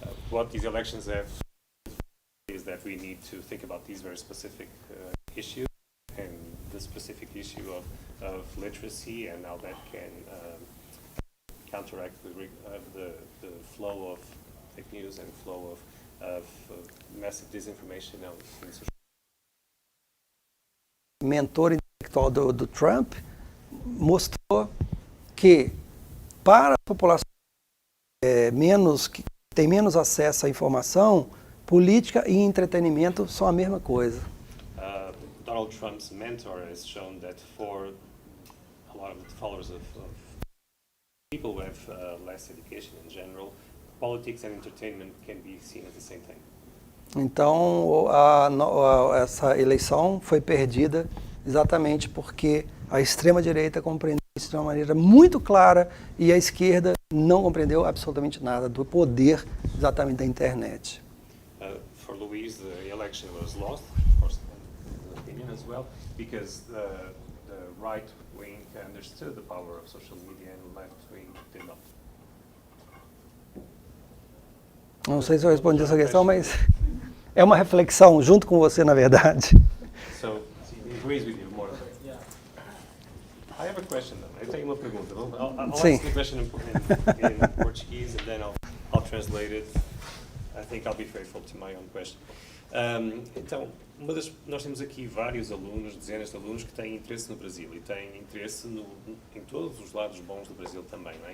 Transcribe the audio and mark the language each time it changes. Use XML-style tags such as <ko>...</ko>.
<en>What these elections have is that we need to think about these very specific issues and the specific issue of literacy and how that can counteract the flow of fake news and flow of massive disinformation in social.</en> <pt>Mentor intelectual do Trump mostrou que para a população que tem menos acesso à informação, política e entretenimento são a mesma coisa.</pt> <en>Donald Trump's mentor has shown that for a lot of the followers of people who have less education in general, politics and entertainment can be seen as the same thing.</en> <pt>Então, essa eleição foi perdida exatamente porque a extrema-direita compreendeu isso de uma maneira muito clara e a esquerda não compreendeu absolutamente nada do poder exatamente da internet.</pt> <en>For Luis, the election was lost, of course, in his opinion as well, because the right wing understood the power of social media and the left wing did not.</en> <pt>Não sei se eu respondi essa questão, mas é uma reflexão junto com você, na verdade.</pt> <en>So he agrees with you more. I have a question.</en> <pt>Eu tenho uma pergunta.</pt> <en>I'll</en> <pt>Sim.</pt> <en>ask the question in Portuguese and then I'll translate it. I think I'll be faithful to my own question.</en> <pt>Então, nós temos aqui vários alunos, dezenas de alunos que têm interesse no Brasil e têm interesse em todos os lados bons do Brasil também, não é?</pt>